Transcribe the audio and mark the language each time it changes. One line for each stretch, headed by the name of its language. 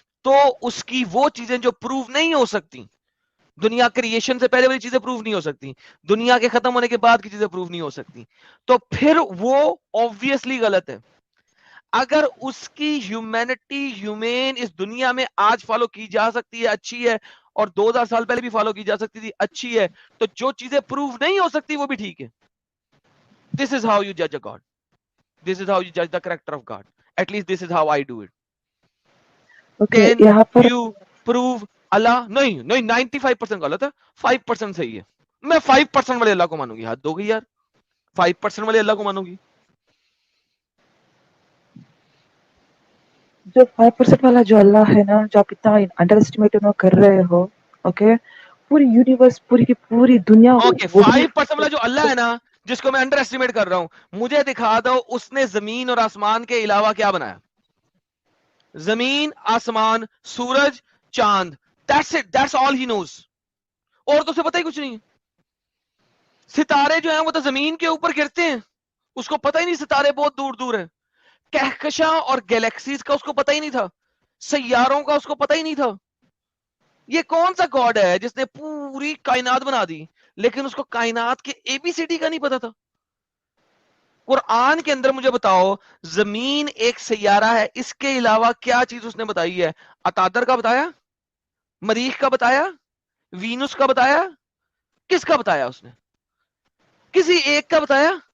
Urdu: تو اس کی وہ چیزیں جو پروو نہیں ہو سکتی, دنیا کریشن سے پہلے والی چیزیں پروو نہیں ہو سکتی, دنیا کے ختم ہونے کے بعد کی چیزیں پروو نہیں ہو سکتی, تو پھر وہ obviously غلط ہے. اگر اس کی ہیومینٹی ہیومین اس دنیا میں آج فالو کی جا سکتی ہے, اچھی ہے, اور 2000 سال پہلے بھی فالو کی جا سکتی تھی, اچھی ہے, تو جو چیزیں پروو نہیں ہو سکتی وہ بھی ٹھیک ہے.
English: This is how you judge a God. This is how you judge the character of God. At least this is how I do it. Can you prove
Urdu: اللہ؟ نہیں 95% غلط ہے, 5% صحیح ہے. میں 5% والے اللہ کو مانوں گی. حد ہو گئی یار, 5% والے اللہ کو مانوں گی. جو 5% والا جو اللہ ہے نا, جو آپ اتنا انڈر اسٹیمیٹ کر رہے ہو, اوکے, پوری یونیورس, پوری دنیا, اوکے 5% والا جو اللہ ہے نا, جس کو میں انڈر اسٹیمیٹ کر رہا ہوں, مجھے دکھا دو اس نے زمین اور آسمان کے علاوہ کیا بنایا. زمین, آسمان, سورج, چاند,
English: that's it, that's all he knows.
Urdu: اور تو اسے پتہ ہی کچھ نہیں. ستارے جو ہیں وہ تو زمین کے اوپر گرتے ہیں, اس کو پتہ ہی نہیں ستارے بہت دور دور ہیں. کہکشاں اور گیلیکسیز کا اس کو پتہ ہی نہیں تھا, سیاروں کا اس کو پتہ ہی نہیں تھا. یہ کون سا گاڈ ہے جس نے پوری کائنات بنا دی لیکن اس کو کائنات کے اے بی سی ڈی کا نہیں پتا تھا؟ قرآن کے اندر مجھے بتاؤ, زمین ایک سیارہ ہے, اس کے علاوہ کیا چیز اس نے بتائی ہے؟ اتادر کا بتایا, مریخ کا بتایا, وینس کا بتایا, کس کا بتایا اس نے؟ کسی ایک کا بتایا.